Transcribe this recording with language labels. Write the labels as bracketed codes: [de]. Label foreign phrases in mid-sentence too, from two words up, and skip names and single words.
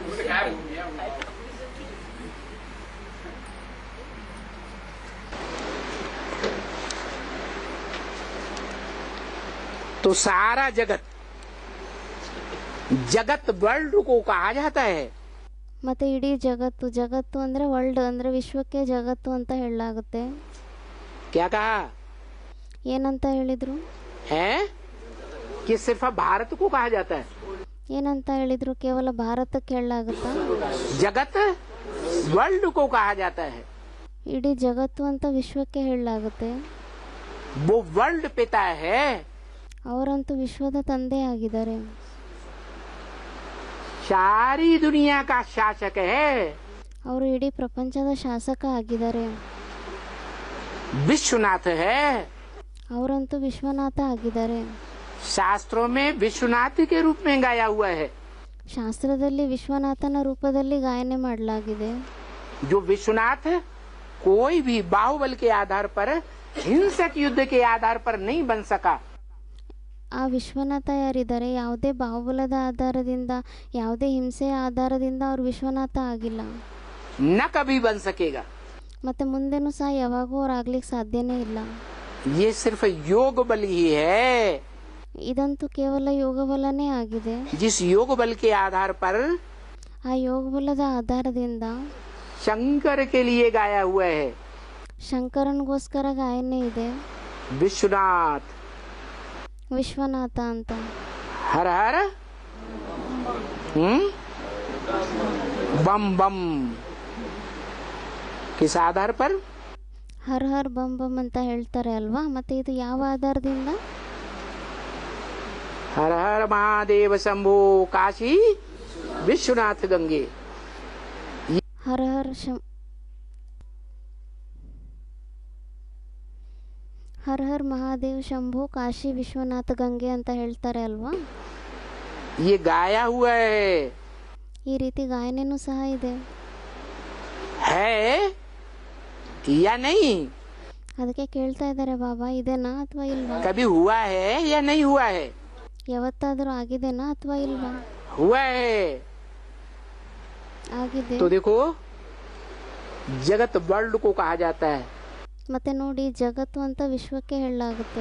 [hi] तो सारा जगत वर्ल्ड को कहा जाता है. [kn] ಮತ್ತೆ ಇಡೀ ಜಗತ್ತು ಅಂದ್ರೆ ವರ್ಲ್ಡ್ ಅಂದ್ರೆ ವಿಶ್ವಕ್ಕೆ ಜಗತ್ತು ಅಂತ ಹೇಳಲಾಗುತ್ತೆ. [hi] क्या कहा [kn] ಏನಂತ ಹೇಳಿದ್ರು? [hi] है कि सिर्फ भारत को कहा जाता है. [kn] ಏನಂತ ಹೇಳಿದ್ರು? ಕೇವಲ ಭಾರತಕ್ಕೆ ಹೇಳಲಾಗುತ್ತಾ? [hi] जगत वर्ल्ड को कहा जाता है. [kn] ಇಡೀ ಜಗತ್ತು ಅಂತ ವಿಶ್ವಕ್ಕೆ ಹೇಳಲಾಗುತ್ತೆ. [hi] वो वर्ल्ड पिता है. [kn] ಅವರಂತೂ ವಿಶ್ವದ ತಂದೆ ಆಗಿದ್ದಾರೆ. [hi] सारी दुनिया का शासक है. [kn] ಅವರು ಇಡೀ ಪ್ರಪಂಚದ ಶಾಸಕ ಆಗಿದ್ದಾರೆ. [hi] विश्वनाथ है. [kn] ಅವರಂತೂ ವಿಶ್ವನಾಥ ಆಗಿದ್ದಾರೆ. [hi] शास्त्रों में विश्वनाथ के रूप में गाया हुआ है. [kn] ಶಾಸ್ತ್ರದಲ್ಲಿ ವಿಶ್ವನಾಥನ ರೂಪದಲ್ಲಿ ಗಾಯನೆ ಮಾಡಲಾಗಿದೆ. [hi] जो विश्वनाथ कोई भी बाहुबल के आधार पर, हिंसक युद्ध के आधार पर नहीं बन सका. [kn] ಆ ವಿಶ್ವನಾಥ ಯಾರಿದ್ದಾರೆ, ಯಾವುದೇ ಬಾಹುಬಲದ ಆಧಾರದಿಂದ, ಯಾವುದೇ ಹಿಂಸೆಯ ಆಧಾರದಿಂದ ಅವ್ರು ವಿಶ್ವನಾಥ ಆಗಿಲ್ಲ, [hi] न कभी बन सकेगा. [kn] ಮತ್ತೆ ಮುಂದೆನೂ ಸಹ ಯಾವಾಗೂ ಅವ್ರು ಆಗ್ಲಿಕ್ಕೆ ಸಾಧ್ಯನೇ ಇಲ್ಲ. [hi] ये सिर्फ योग बल ही है. [kn] ಇದಂತೂ ಕೇವಲ ಯೋಗಬಲನೇ ಆಗಿದೆ. [hi] जिस योग बल के आधार पर [kn] ಆ ಯೋಗಬಲದ ಆಧಾರದಿಂದ [hi] शंकर के लिए गाया हुआ है. [kn] ಶಂಕರನ್ಗೋಸ್ಕರ ಗಾಯನೆ ಇದೆ, [hi] विश्वनाथ [kn] ವಿಶ್ವನಾಥ ಅಂತ. [hi] हर हर बम बम किस आधार पर? हर हर बम बम [kn] ಅಂತ ಹೇಳ್ತಾರೆ ಅಲ್ವಾ? ಮತ್ತೆ ಇದು ಯಾವ ಆಧಾರದಿಂದ? [hi] हर हर महादेव शंभो काशी विश्वनाथ गंगे. हर हर महादेव शंभु काशी विश्वनाथ गंगे [kn] ಅಂತ ಹೇಳ್ತಾರೆ ಅಲ್ವಾ? [hi] ये गाया हुआ [kn] ಈ ರೀತಿ ಗಾಯನೆನೂ ಸಹ ಇದೆ. [hi] है या नहीं? [kn] ಅದಕ್ಕೆ ಕೇಳ್ತಾ ಇದ್ದಾರೆ ಬಾಬಾ, ಇದೇನಾ ಅಥವಾ ಇಲ್ವಾ? [hi] कभी हुआ है या नहीं हुआ है? [kn] ಯಾವತ್ತಾದರೂ ಆಗಿದೆನಾ ಅಥವಾ ಇಲ್ವಾ? [hi] हुआ है. [kn] ಆಗಿದೆ. [hi] तो देखो जगत वर्ल्ड को कहा जाता है. [kn] ಮತ್ತೆ ನೋಡಿ, ಜಗತ್ತು ಅಂತ ವಿಶ್ವಕ್ಕೆ ಹೇಳಲಾಗುತ್ತೆ.